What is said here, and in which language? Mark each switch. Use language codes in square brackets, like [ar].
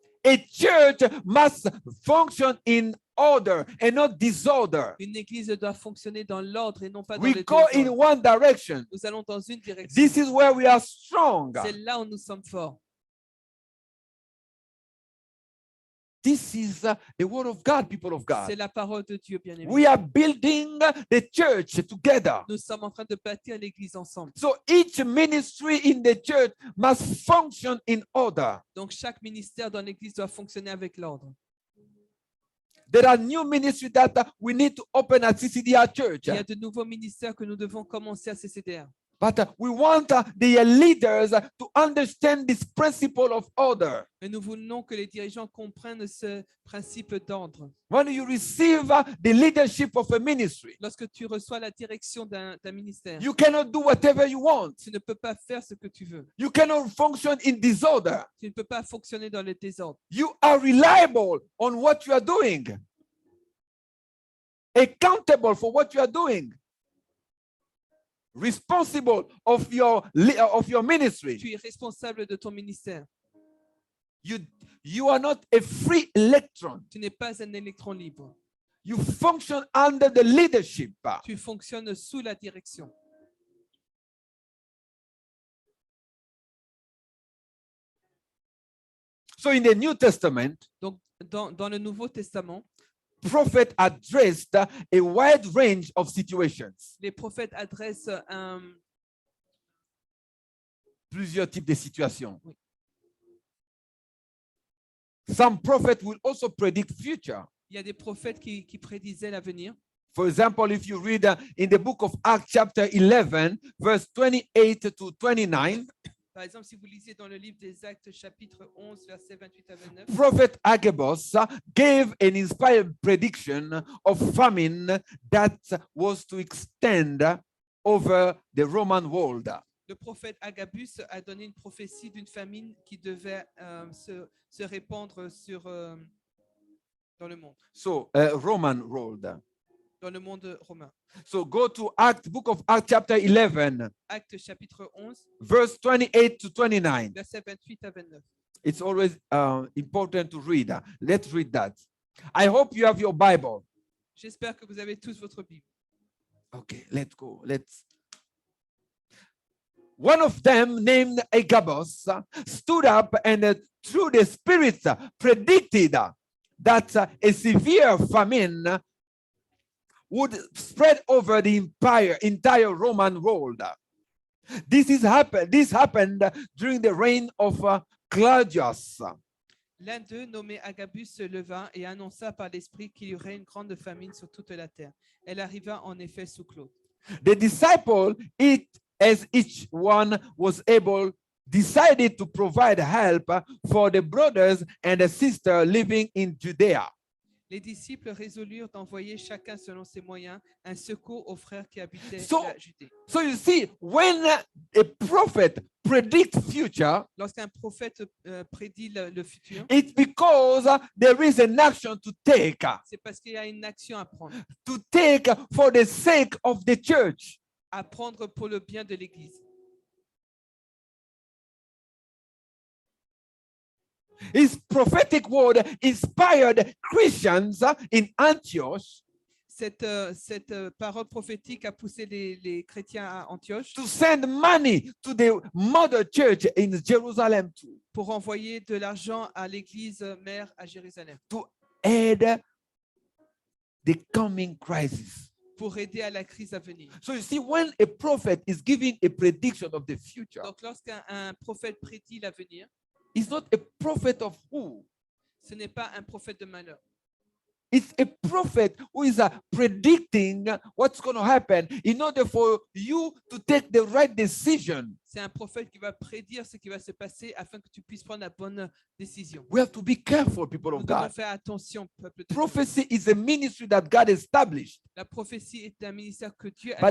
[en] A church must function in order and not disorder. [fr] Une Église doit fonctionner dans l'ordre et non pas dans [en] We [fr] le [en] go in [fr] désordre. [en] one direction. [fr] Nous allons dans une direction. [en] This is where we are strong. [fr] C'est là où nous sommes forts. [en] This is the word of God, people of [fr] C'est [en] God. [fr] la parole de Dieu, bien-aimé. [en] We are building the church together. [fr] Nous sommes en train de bâtir l'Église ensemble. [en] So each ministry in the church must function in order. [fr] Donc, chaque ministère dans l'Église doit fonctionner avec l'ordre. [en] There are new ministries that we need to open at CCDR Church. [fr] Il y a de nouveaux ministères que nous devons commencer à CCDR. [en] But we want the leaders to understand this principle of order. [fr] Mais nous voulons que les dirigeants comprennent ce principe d'ordre. [en] When you receive the leadership of a ministry, [fr] Lorsque tu reçois la direction d'un ministère, [en] you cannot do whatever you want. [fr] tu ne peux pas faire ce que tu veux. [en] You cannot function in disorder. [fr] Tu ne peux pas fonctionner dans le désordre. [en] You are reliable on what you are doing, accountable for what you are doing, responsible of your ministry. [fr] Tu es responsable de ton ministère. [en] You are not a free electron. [fr] Tu n'es pas un électron libre. [en] You function under the leadership. [fr] Tu fonctionnes sous la direction. [en] So in the New Testament, [fr] Donc, dans le Nouveau Testament, [en] prophet addressed a wide range of situations. [fr] les prophètes adressent Plusieurs types de situations. Oui. [en] Some prophets will also predict future. [fr] il y a des prophètes qui prédisaient l'avenir. [en] For example, if you read in the book of Acts chapter 11, verse 28 to 29, [fr] Par exemple, si vous lisez dans le livre des Actes, chapitre 11, versets 28 à 29, [en] Prophet Agabus gave an inspired prediction of famine that was to extend over the Roman world. [fr] le prophète Agabus a donné une prophétie d'une famine qui devait se répandre dans le monde, [en] So, Roman world. [fr] dans le monde romain. [en] So go to book of Acts chapter 11, [fr] Actes, chapitre 11, [en] verse 28 to 29. [fr] versets 28 à 29. [en] It's always important to read. Let's read that. I hope you have your Bible. [fr] J'espère que vous avez tous votre Bible. [en] Okay, let's go. One of them, named Agabus, stood up and through the Spirit predicted that a severe famine would spread over the entire Roman world. This happened during the reign of Claudius. [fr] L'un d'eux, nommé Agabus, se leva et annonça par l'Esprit qu'il y aurait une grande famine sur toute la terre. Elle arriva en effet sous Claude. [en] The disciple, as each one was able, decided to provide help for the brothers and the sisters living in Judea. [fr] Les disciples résolurent d'envoyer chacun selon ses moyens un secours aux frères qui habitaient [en] So- [fr] la Judée. [en] So you see, when a prophet predicts future, [fr] Lorsqu'un prophète prédit le futur, [en] it's because there is an action to take [fr] c'est parce qu'il y a une action à prendre [en] for the sake of the church. [fr] pour le bien de l'Église. [en] His prophetic word inspired Christians in Antioch [fr] Cette parole prophétique a poussé les chrétiens à Antioche [en] to send money to the mother church in Jerusalem too, [fr] pour envoyer de l'argent à l'Église mère à Jérusalem, [en] to aid the coming crisis. [fr] pour aider à la crise à venir. [en] So you see, when a prophet is giving a prediction of the future, [fr] Donc, lorsqu'un prophète prédit l'avenir, [en] it's not a prophet of who? [fr] ce n'est pas un prophète de malheur. [en] It's a prophet who is predicting what's going to happen in order for you to take the right decision. [fr] C'est un prophète qui va prédire ce qui va se passer afin que tu puisses prendre la bonne décision. [en] We have to be careful, people [fr] Nous [en] of [fr] devons [en] God. [fr] faire attention, peuple de Dieu. [en] Prophecy is a ministry that God established, [fr] La prophétie est un ministère que Dieu a